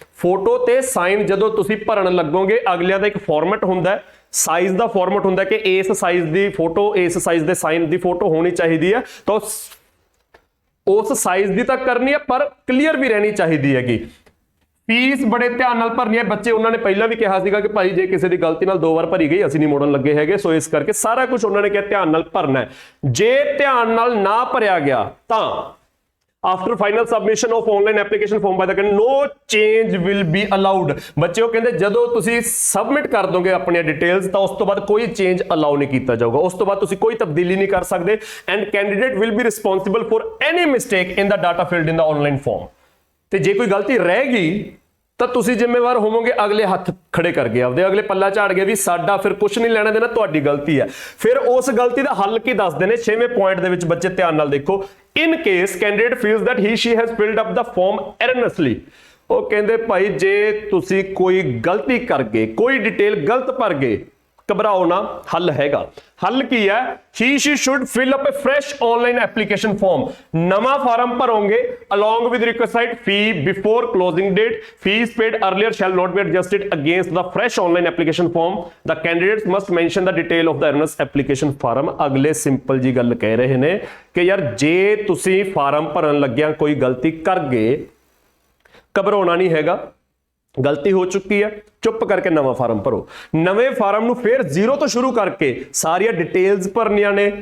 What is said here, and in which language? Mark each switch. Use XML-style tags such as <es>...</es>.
<pa>Photo ਤੇ sign ਜਦੋਂ ਤੁਸੀਂ ਭਰਨ ਲੱਗੋਗੇ, ਅਗਲਿਆਂ ਦਾ ਇੱਕ ਫਾਰਮੈਟ ਹੁੰਦਾ ਹੈ, ਸਾਈਜ਼ ਦਾ ਫਾਰਮੈਟ ਹੁੰਦਾ ਕਿ ਇਸ ਸਾਈਜ਼ ਦੀ ਫੋਟੋ, ਇਸ ਸਾਈਜ਼ ਦੇ ਸਾਈਨ ਦੀ ਫੋਟੋ ਹੋਣੀ ਚਾਹੀਦੀ ਹੈ। ਤਾਂ ਉਸ ਸਾਈਜ਼ ਦੀ ਤਾਂ ਕਰਨੀ ਹੈ, ਪਰ ਕਲੀਅਰ ਵੀ ਰਹਿਣੀ ਚਾਹੀਦੀ ਹੈਗੀ। ਫੀਸ ਬੜੇ ਧਿਆਨ ਨਾਲ ਭਰਨੀ ਹੈ। ਬੱਚੇ ਉਹਨਾਂ ਨੇ ਪਹਿਲਾਂ ਵੀ ਕਿਹਾ ਸੀਗਾ ਕਿ ਭਾਈ ਜੇ ਕਿਸੇ ਦੀ ਗਲਤੀ ਨਾਲ 2 ਵਾਰ ਭਰੀ ਗਈ ਅਸੀਂ ਨਹੀਂ ਮੋੜਨ ਲੱਗੇ ਹੈਗੇ। ਸੋ ਇਸ ਕਰਕੇ ਸਾਰਾ ਕੁਝ ਉਹਨਾਂ ਨੇ ਕਿਹਾ ਧਿਆਨ ਨਾਲ ਭਰਨਾ ਹੈ। ਜੇ ਧਿਆਨ ਨਾਲ ਨਾ ਭਰਿਆ ਗਿਆ ਤਾਂ</pa> <en>after final submission of online application form by the candidate, no change will be allowed।</en> <pa>ਬੱਚੇ ਉਹ ਕਹਿੰਦੇ ਜਦੋਂ ਤੁਸੀਂ ਸਬਮਿਟ ਕਰ ਦੋਗੇ ਆਪਣੀਆਂ ਡਿਟੇਲਸ ਤਾਂ ਉਸ ਤੋਂ ਬਾਅਦ ਕੋਈ ਚੇਂਜ ਅਲਾਉ ਨਹੀਂ ਕੀਤਾ ਜਾਊਗਾ। ਉਸ ਤੋਂ ਬਾਅਦ ਤੁਸੀਂ ਕੋਈ ਤਬਦੀਲੀ ਨਹੀਂ ਕਰ ਸਕਦੇ।</pa> <en>And candidate will be responsible for any mistake in the data filled in the online form.</en> <pa>ਤੇ ਜੇ ਕੋਈ ਗਲਤੀ ਰਹਿ ਗਈ ਤਾਂ ਤੁਸੀਂ ਜ਼ਿੰਮੇਵਾਰ ਹੋਵੋਗੇ। ਅਗਲੇ ਹੱਥ ਖੜੇ ਕਰ ਗਏ ਆਪਦੇ, ਅਗਲੇ ਪੱਲਾ ਝਾੜ ਗਏ ਵੀ ਸਾਡਾ ਫਿਰ ਕੁਝ ਨਹੀਂ ਲੈਣਾ ਦੇਣਾ, ਤੁਹਾਡੀ ਗਲਤੀ ਹੈ। ਫਿਰ ਉਸ ਗਲਤੀ ਦਾ ਹੱਲ ਕੀ ਦੱਸਦੇ ਨੇ 6ਵੇਂ ਪੁਆਇੰਟ ਦੇ ਵਿੱਚ। ਬੱਚੇ ਧਿਆਨ ਨਾਲ ਦੇਖੋ।</pa> <en>In case candidate feels that he she has filled up the form erroneously।</en> <pa>ਉਹ ਕਹਿੰਦੇ ਭਾਈ ਜੇ ਤੁਸੀਂ ਕੋਈ ਗਲਤੀ ਕਰ ਗਏ, ਕੋਈ ਡਿਟੇਲ ਗਲਤ ਭਰ ਗਏ, ਘਬਰਾਓ ਨਾ, ਹੱਲ ਹੈਗਾ। ਹੱਲ ਕੀ ਹੈ?</pa> <en>he she should fill up a fresh online application form।</en> <pa>ਨਵਾਂ farm ਭਰੋਗੇ</pa> <en>along with requisite fee before closing date। fees paid earlier shall not be adjusted against the fresh online application form। the candidates must mention the detail of the erroneous application form।</en> <pa>ਅਗਲੇ simple ਜੀ ਗੱਲ ਕਹਿ ਰਹੇ ਨੇ ਕਿ ਯਾਰ ਜੇ ਤੁਸੀਂ ਫਾਰਮ ਭਰਨ ਲੱਗਿਆਂ ਕੋਈ ਗਲਤੀ ਕਰ ਗਏ, ਘਬਰਾਉਣਾ ਨਹੀਂ ਹੈਗਾ। ਗਲਤੀ ਹੋ ਚੁੱਕੀ ਹੈ, ਚੁੱਪ ਕਰਕੇ ਨਵਾਂ ਫਾਰਮ ਭਰੋ। ਨਵੇਂ ਫਾਰਮ ਨੂੰ ਫਿਰ ਜ਼ੀਰੋ ਤੋਂ ਸ਼ੁਰੂ ਕਰਕੇ ਸਾਰੀਆਂ ਡਿਟੇਲਸ ਭਰਨੀਆਂ ਨੇ।</pa>